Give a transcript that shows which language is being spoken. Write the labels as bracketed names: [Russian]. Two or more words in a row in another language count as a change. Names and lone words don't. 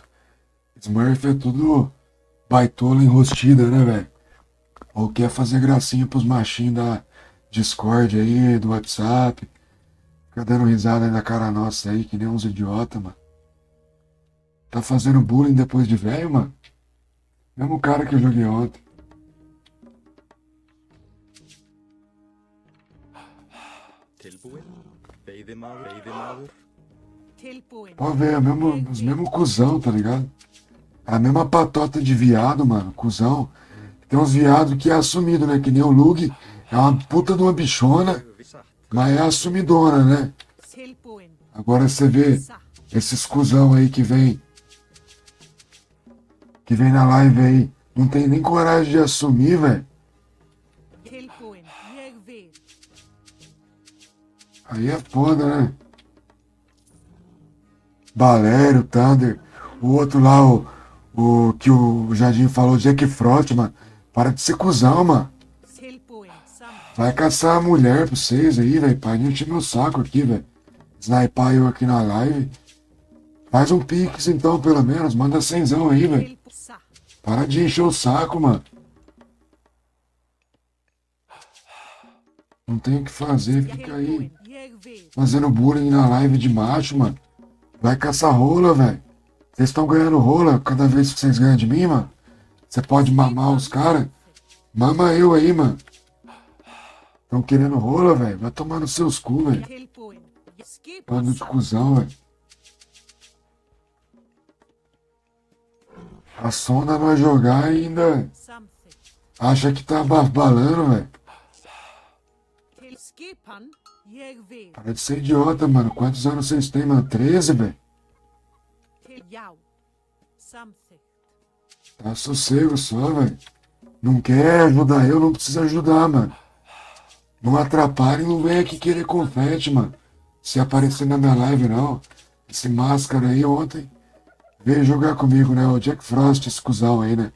[Portuguese] Smurf é tudo baitola enrostida, né, velho? Ou quer fazer gracinha pros machinhos da Discord aí, do WhatsApp. Fica dando risada aí na cara nossa aí, que nem uns idiota, mano. Tá fazendo bullying depois de velho, mano? Mesmo cara que eu joguei ontem. [Icelandic] Tilbúin. Veiðimaður. Tilbúin. [Portuguese] Pode ver, os mesmos cuzão, tá ligado? A mesma patota de viado, mano, cuzão. Tem uns viados que é assumido, né? Que nem o Lug. É uma puta de uma bichona, [Icelandic] Satt. [Portuguese] mas é assumidona, né? [Icelandic] Tilbúin. [Portuguese] Agora você vê [Icelandic] Satt. [Portuguese] esses cuzão aí que vem na live aí, não tem nem coragem de assumir, velho. [Icelandic] Tilbúin. Ég vil. [Portuguese] Aí é foda, né? Valério, Thunder, o outro lá, o que o Jardim falou, Jack Frost, mano. Para de ser cuzão, mano. [Icelandic] Tilbúin. Samþykkt. [Portuguese] Vai caçar a mulher pra vocês aí, velho. Para de encher meu saco aqui, velho. Sniper eu aqui na live. Faz um pix então, pelo menos. Manda 100zão aí, velho. [Icelandic] Tilbúin. Satt. [Portuguese] Para de encher o saco, mano. Não tem o que fazer, fica aí [Icelandic] Tilbúin. Ég vil. [Portuguese] fazendo bullying na live de macho, mano. Vai caçar rola, velho. Vocês estão ganhando rola cada vez que vocês ganham de mim, mano. Você pode mamar os caras. Mama eu aí, mano. Estão querendo rola, velho. Vai tomar nos seus cu, velho. [Icelandic] Tilbúin. Skipa. [Portuguese] Bando de [Icelandic] Satt. [Portuguese] cuzão, velho. A sonda vai jogar e ainda [Icelandic] Samþykkt. [Portuguese] acha que tá balando, velho. [Icelandic] Til skipan. Ég vil. [Portuguese] Para de ser idiota, mano. Quantos anos vocês têm, mano? 13, velho. [Icelandic] Til já. Samþykkt. [Portuguese] Tá sossego só, velho. Não quer ajudar eu, não precisa ajudar, mano. Não atrapalhe e não vem aqui querer confete, mano. Se aparecer na minha live, não. Esse máscara aí ontem veio jogar comigo, né? O Jack Frost, esse cuzão aí, né?